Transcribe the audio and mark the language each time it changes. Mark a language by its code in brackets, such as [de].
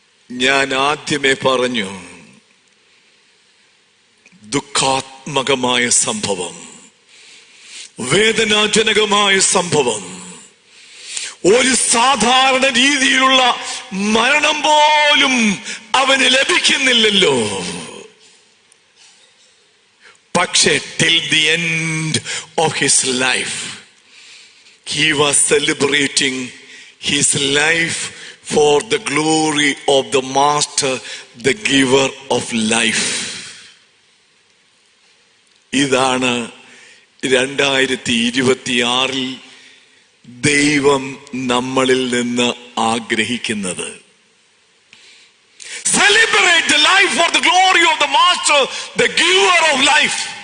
[ml] ഞാൻ ആദ്യമേ പറഞ്ഞു, ദുഃഖാത്മകമായ സംഭവം, വേദനാജനകമായ സംഭവം. ഒരു സാധാരണ രീതിയിലുള്ള മരണം പോലും അവന് ലഭിക്കുന്നില്ലല്ലോ. പക്ഷേ [en] till the end of his life he was celebrating his life for the glory of the master, the giver of life. [ml] ഇതാണ് 2026 ദൈവം നമ്മളിൽ നിന്ന് ആഗ്രഹിക്കുന്നത്. [en] Celebrate the life for the glory of the master, the giver of life.